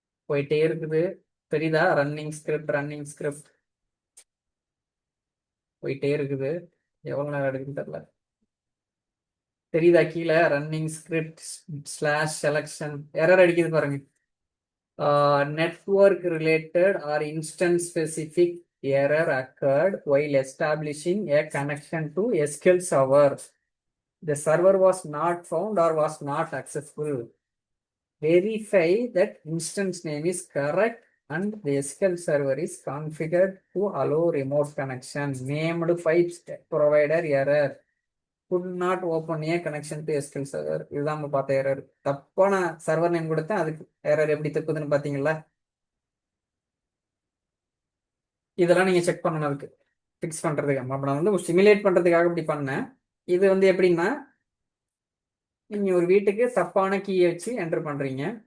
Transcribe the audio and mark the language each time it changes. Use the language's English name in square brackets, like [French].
[Tamil] போயிட்டே இருக்குது. தெரியுதா? ரன்னிங் ஸ்கிரிப்ட் போயிட்டே இருக்குது. எவ்வளோ நேரம் எடுக்குன்னு தெரியல. தெரியுதா? கீழே ரன்னிங் ஸ்கிரிப்ட் /செலக்ஷன் எரர் அடிக்குது பாருங்க. [English] network related or instance specific error occurred while establishing a connection to SQL server. The server was not found or was not accessible. Verify that instance name is correct and the SQL server is configured to allow remote connection. Named pipes provider error could not open a connection to SQL server. [Tamil] இதுதான் நம்ம பார்த்த error. தப்பான server name கொடுத்தேன், அதுக்கு error எப்படி தப்புதுன்னு பார்த்தீங்களா? இதெல்லாம் நீங்கள் செக் பண்ணணும், அதுக்கு ஃபிக்ஸ் பண்ணுறதுக்கு. அப்போ நான் வந்து சிமுலேட் பண்ணுறதுக்காக இப்படி பண்ணேன். இது வந்து எப்படின்னா, நீங்கள் ஒரு வீட்டுக்கு தப்பான கீயை வச்சு என்டர் பண்ணுறீங்க.